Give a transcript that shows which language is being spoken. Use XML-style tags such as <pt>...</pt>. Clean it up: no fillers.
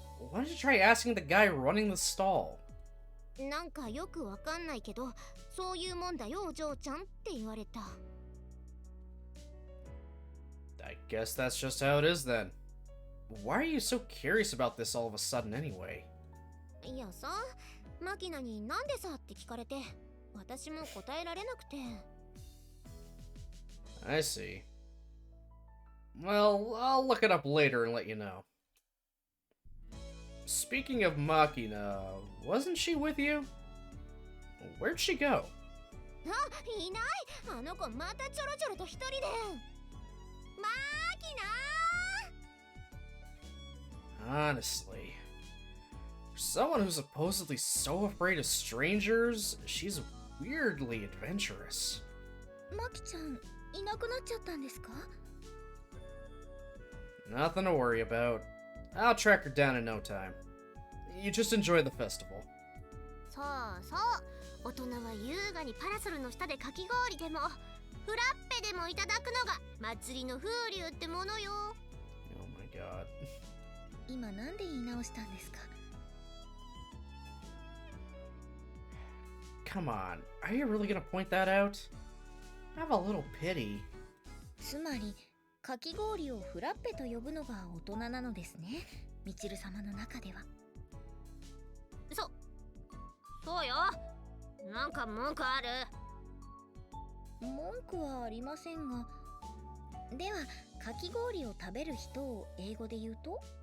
<en>Why don't you try asking the guy running the stall?</en> <ja>なんかよくわかんないけど、そういうもんだよお嬢ちゃんって言われた。</ja> <en>I guess that's just how it is then. Why are you so curious about this all of a sudden anyway?</en> <ja>いやさ、マキナになんでさって聞かれて、私も答えられなくて。</ja> <en>I see. Well, I'll look it up later and let you know. Speaking of Makina, wasn't she with you? Where'd she go?</en> <ja>あ、いない。あの子またちょろちょろと一人で。マキナー！</ja> <en>Honestly, for someone who's supposedly so afraid of strangers, she's weirdly adventurous.</en> <ja>マキちゃん、いなくなっちゃったんですか？</ja> <en>Nothing to worry about. I'll track her down in no time. You just enjoy the festival.</en> <ja>そうそう、大人は優雅にパラソルの下でかき氷でもフラッペでもいただくのが祭りの風流ってものよ。</ja> <en>Oh my god.</en> <ja>今なんで言い直したんですか？</ja> <en>Come on, are you really gonna point that out? Have a little pity.</en> <ja>つまりかき氷をフラッペと呼ぶのが大人なのですね、みちる様の中では。そうよ。なんか文句ある？文句はありませんが、ではかき氷を食べる人を英語で言うと？</ja>